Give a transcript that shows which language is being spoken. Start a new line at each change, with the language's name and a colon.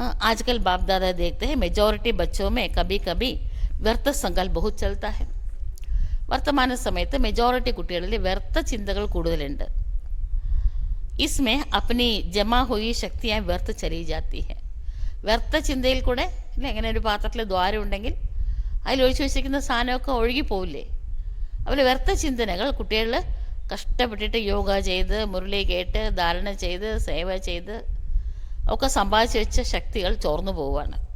Hindi: आजकल बाप दादा देखते हैं मेजॉरिटी बच्चों में कभी कभी व्यर्थ संकल्प बहुत चलता है.
Malayalam: വർത്തമാന സമയത്ത് മെജോറിറ്റി കുട്ടികളിൽ വ്യർത്ഥ ചിന്തകൾ കൂടുതലുണ്ട്.
Hindi: इसमें अपनी जमा हुई शक्तियाँ व्यर्थ चली जाती है.
Malayalam: വ്യർത്ഥ ചിന്തയിൽ കൂടെ അല്ലേ, ഇങ്ങനെ ഒരു പാത്രത്തിൽ ദ്വാരം ഉണ്ടെങ്കിൽ അതിലൊഴിച്ച് വെച്ചിരിക്കുന്ന സാധനമൊക്കെ ഒഴുകിപ്പോവില്ലേ? അതുപോലെ വ്യർത്ഥ ചിന്തനകൾ കുട്ടികൾ കഷ്ടപ്പെട്ടിട്ട് യോഗ ചെയ്ത്, മുരളി കേട്ട്, ധാരണ ചെയ്ത്, സേവ ചെയ്ത് ഒക്കെ സമ്പാദിച്ച് വെച്ച ശക്തികൾ ചോർന്നു പോവുകയാണ്.